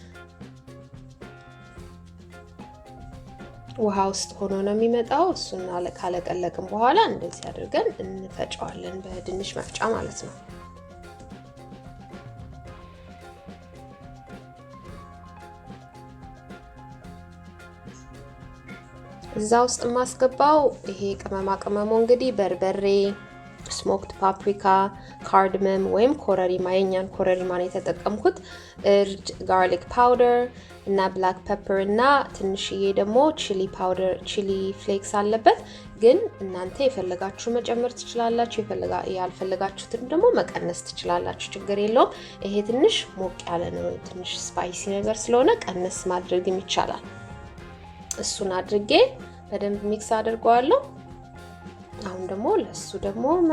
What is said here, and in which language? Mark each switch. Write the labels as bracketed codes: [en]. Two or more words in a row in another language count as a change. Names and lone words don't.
[am] ውሃ ውስጥ ሆኖ ነው የሚመጣው እሱን ካለቀለቅን በኋላ እንደዚህ አድርገን እንፈጫዋለን በድንች መፍጫ ማለት ነው እዛ ውስጥ ማስገባው ይሄ ቅመማቅመሙ እንግዲህ በርበሬ [en] smoked paprika [am] cardamom ወይም ኮረሪማ የኛን ኮረሪማ ነው የተጠቀምኩት እርድ garlic powder እና [en] black pepper [am] እና ትንሽዬ ደግሞ [en] chili powder chili flakes [am] አለበት ግን እናንተ የፈለጋችሁ መጨመር ትችላላችሁ ያልፈለጋችሁትን ደግሞ መቀነስ ትችላላችሁ ችግር የለውም ይሄ ትንሽ ሞቅ ያለ ነው ትንሽ ስፓይሲ ነገር ስለሆነ ቀነስ ማድረግም ይቻላል እሱን አድርጌ በደንብ ሚክስ አድርገዋለሁ አሁን ደግሞ ለሱ ደግሞ